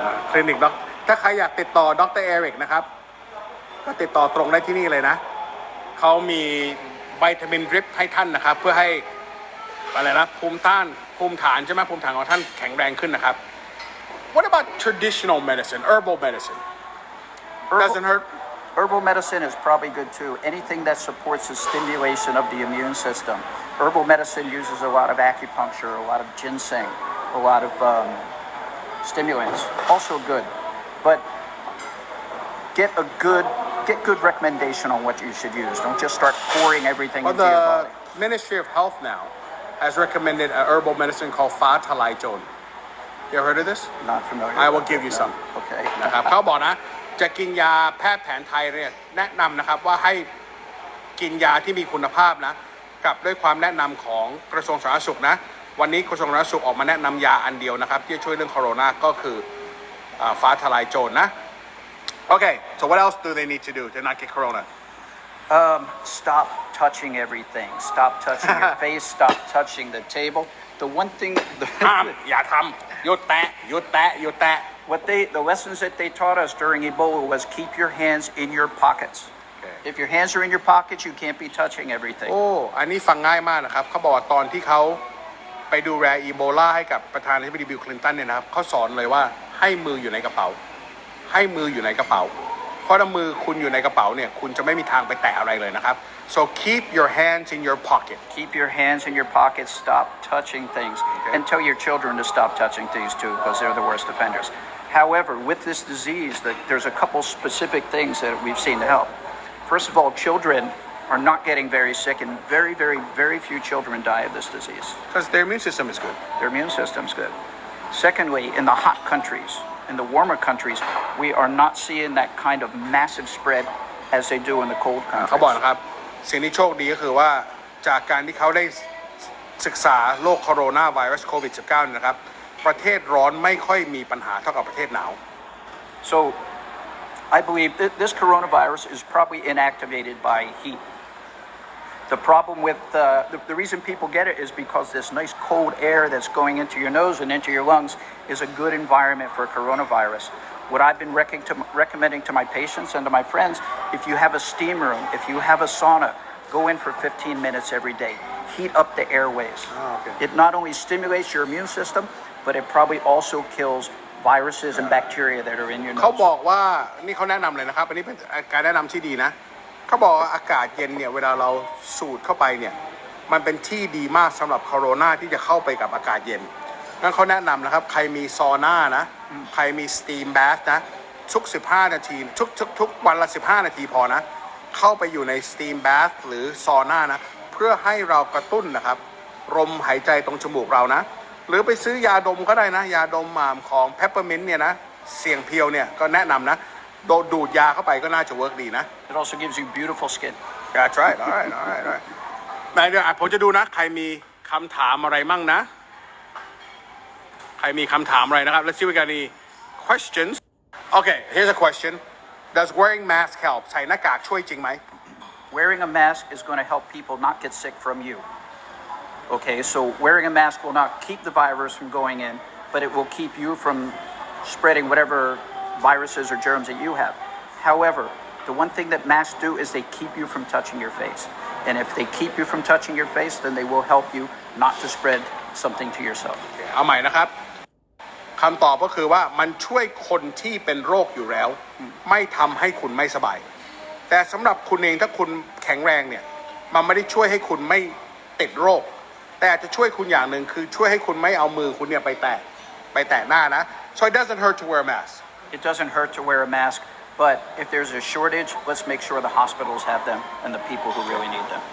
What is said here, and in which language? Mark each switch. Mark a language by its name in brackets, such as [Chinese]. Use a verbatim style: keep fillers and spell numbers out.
[Thai] คลินิกด็อกถ้าใครอยากติดต่อด็อกเตอร์เอริกนะครับก็ติดต่อตรงได้ที่นี่เลยนะเขามีวิตามินดริปให้ท่านนะครับเพื่อให้อะไรนะภูมิต้านภูมิฐานใช่ไหมภูมิฐานของท่านแข็งแรงขึ้นนะครับ [English] What about traditional medicine, herbal medicine? Doesn't hurt. Herbal medicine is probably good too. Anything that supports the stimulation of the immune system. Herbal medicine uses a lot of acupuncture, a lot of ginseng, a lot of um, stimulants. Also good, but get a good, get good recommendation on what you should use. Don't just start pouring everything well, into your body. The Ministry of Health now has recommended a herbal medicine called Fa Thalai Chon. You heard of this? Not familiar. I will give you some. Okay. [Thai] นะครับเขาบอกนะจะกินยาแพทย์แผนไทยเนี่ยแนะนำนะครับว่าให้กินยาที่มีคุณภาพนะกับด้วยความแนะนำของกระทรวงสาธารณสุขนะวันนี้กระทรวงสาธารณสุขออกมาแนะนำยาอันเดียวนะครับที่จะช่วยเรื่องโคโรนาก็คือฟ้าทลายโจรนะ [English] Okay, so what else do they need to do to not get corona? Um, stop touching everything. Stop touching your face. Stop touching the table. The one thing. [Thai] ห้ามอย่าทำหยุดแตะหยุดแตะหยุดแตะ [English] What they, the lessons that they taught us during Ebola was keep your hands in your pockets. Okay. If your hands are in your pockets, you can't be touching everything. [Thai] โอ้ อันนี้ฟังง่ายมากนะครับเขาบอกว่าตอนที่เขาไปดูแลอีโบลาให้กับประธานาธิบดีบิลคลินตันเนี่ยนะครับเขาสอนเลยว่าให้มืออยู่ในกระเป๋าให้มืออยู่ในกระเป๋าเพราะถ้ามือคุณอยู่ในกระเป๋าเนี่ยคุณจะไม่มีทางไปแตะอะไรเลยนะครับ [English] so keep your hands in your pocket keep your hands in your pocket stop touching things okay. and tell your children to stop touching things too because they're the worst offenders However, with this disease, the, there's a couple specific things that we've seen to help. First of all, children are not getting very sick, and very, very, very few children die of this disease. Because their immune system is good. Their immune system's good. Secondly, in the hot countries, in the warmer countries, we are not seeing that kind of massive spread as they do in the cold countries. [Thai] เขาบอกนะครับสิ่งที่โชคดีก็คือว่าจากการที่เขาได้ศึกษาโรคโคโรนาไวรัสโควิด สิบเก้า นะครับประเทศร้อนไม่ค่อยมีปัญหาเท่ากับประเทศหนาว [English] So I believe that this coronavirus is probably inactivated by heat. The problem with uh, the, the reason people get it is because this nice cold air that's going into your nose and into your lungs is a good environment for coronavirus. What I've been rec- to, recommending to my patients and to my friends, if you have a steam room, if you have a sauna, go in for fifteen minutes every day. Heat up the airways. Oh, okay. It not only stimulates your immune system,but it probably also kills viruses and bacteria that are in your nose. [Thai] เขาบอกว่านี่เขาแนะนำเลยนะครับอันนี้เป็นการแนะนำที่ดีนะเขาบอกว่าอากาศเย็นเนี่ยเวลาเราสูดเข้าไปเนี่ยมันเป็นที่ดีมากสำหรับโคโรนาที่จะเข้าไปกับอากาศเย็น งั้นเขาแนะนำนะครับใครมีซาวน่านะใครมีสตีมแบธนะทุกสิบห้านาทีทุกทุกทุกวันละสิบห้านาทีพอนะเข้าไปอยู่ในสตีมแบธหรือซาวน่านะเพื่อให้เรากระตุ้นนะครับลมหายใจตรงจมูกเรานะหรือไปซื้อยาดมก็ได้นะยาดมหม่ามของ Peppermint เนี่ยนะเสียงเพียวเนี่ยก็แนะนำนะโดดดูดยาเข้าไปก็น่าจะเวิร์กดีนะ [English] It also gives you beautiful skin. That's right. All right. All right. All right. [Thai] นายเดี๋ยวผมจะดูนะใครมีคำถามอะไรมั่งนะใครมีคำถามอะไรนะครับ [English] Let's see if we got any questions. Okay, here's a question. Does wearing mask help? [Thai] ใส่หน้ากากช่วยจริงไหม [English] Wearing a mask is going to help people not get sick from you. Okay, so wearing a mask will not keep the virus from going in, but it will keep you from spreading whatever viruses or germs that you have. However, The one thing that masks do is they keep you from touching your face. And if they keep you from touching your face, then they will help you not to spread something to yourself. [Thai] เอาใหม่นะครับคำตอบก็คือว่ามันช่วยคนที่เป็นโรคอยู่แล้ว ไม่ทำให้คุณไม่สบายแต่สำหรับคุณเองถ้าคุณแข็งแรงเนี่ยมันไม่ได้ช่วยให้คุณไม่ติดโรคแต่จะช่วยคุณอย่างหนึ่งคือช่วยให้คุณไม่เอามือคุณเนี่ยไปแตะไปแตะหน้านะ [English] so it doesn't hurt to wear a mask It doesn't hurt to wear a mask, but if there's a shortage, let's make sure the hospitals have them and the people who really need them.